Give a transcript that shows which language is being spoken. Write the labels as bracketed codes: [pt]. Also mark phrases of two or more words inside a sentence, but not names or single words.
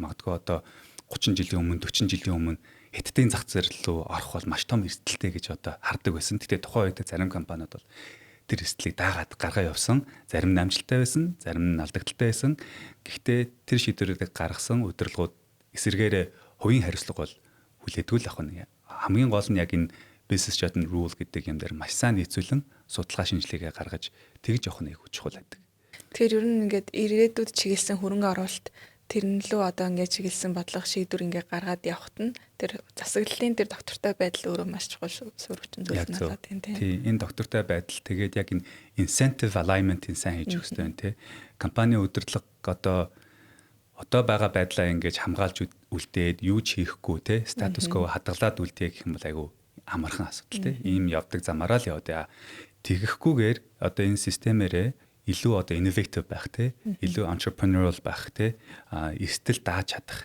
[mn] Магадгүй одоо 30 жилийн өмнө, 40 жилийн өмнө хятадын зах зээл рүү орох бол маш том эрсдэлтэй гэж одоо хардаг байсан. Гэхдээ тухайн үед зарим компаниуд бол тэр эрсдлийг дагаад гаргаа явсан. Зарим нь амжилттай байсан, зарим нь алдагдaltaй байсан. Гэхдээ тэр шийдвэрийг гаргасан удирдлагууд эсэргээрээ хувийн хариуцлага бол хүлээдгүй л ах нь. Хамгийн гол нь яг энэ [en] business judgment rule [mn] гэдэг юм дээр маш сайн нийцүүлэн судалгаа шинжилгээгээ гаргаж тэгж явах нь их чухал байдаг. Тэгэхээр ер нь ингээд ирээдүйд чиглэсэн хөрөнгө оруулалт тэрнлөө одоо ингээд чиглэсэн бодлого шийдвэр ингээд гаргаад явахт нь тэр засаглалын тэр доктортой байдал өөрөө маш чухал суурьчин зүйл нь болоод тийм. Тийм энэ доктортой байдал тэгээд яг энэ [en] incentive alignment- [mn] ийн сайн хийж өгч байна тий. Компани удирдлага одоо байгаа байдлаа ингэж хамгаалж үлдээд юу ч хийхгүй тий. [en] Статус quo [mn] хадгалаад үлдээ гэх юм бол айгүй амархан асуудал тий. Ийм явдаг замаараа л явдаа. Тэгэхгүйгээр одоо энэ системээрээ илүү одоо innovative байх те, илүү entrepreneurial байх те, эрсдэл дааж чадах.